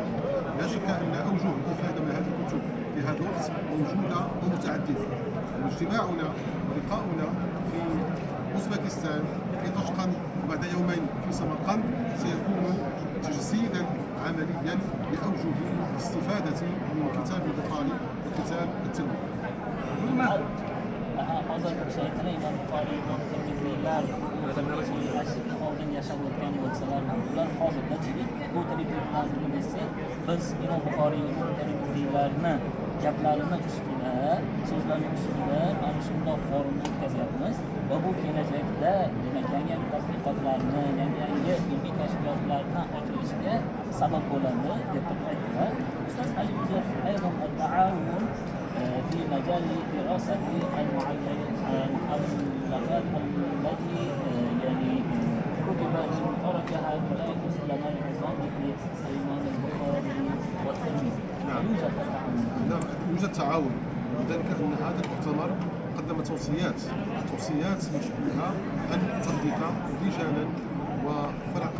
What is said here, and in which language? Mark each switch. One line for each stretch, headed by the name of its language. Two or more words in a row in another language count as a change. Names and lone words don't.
Arabic: لا شك أن أوجه الإفادة من هذه الكتب في هذا الوقت موجودة ومتعددة. واجتماعنا ولقاؤنا في أوزبكستان في طشقند وبعد يومين في سمرقند سيكون تجسيدا عمليا لأوجه الاستفادة من كتاب البخاري وكتاب الترمذي.
Uzbek: hozir shayxlar Imom Buxoriy, Imom Termiziylar oldin yashab o'tgan bo'lsalar ham ular hozirgacha bu tirikliklarni desak, biz Imom Buxoriy, Imom Termiziylarni gaplarini ustida, so'zlari ustida mana shunday forumni o'tkazyapmiz va bu kelajakda demak yangi tadqiqotlarni, yangi ilmiy kashfiyotlarni ochilishiga sabab bo'ladi deb aytdilar. Ustoz Ali aynan at-ta'awun
Arabic: في مجال دراسة المؤلفات التي يعني كتب من طرف هؤلاء العلماء العظام مثل الإمام البخاري والترمذي. نعم، يوجد تعاون، وذلك أن هذا المؤتمر قدم توصيات من شأنها أن تحدث رجالا وفرقا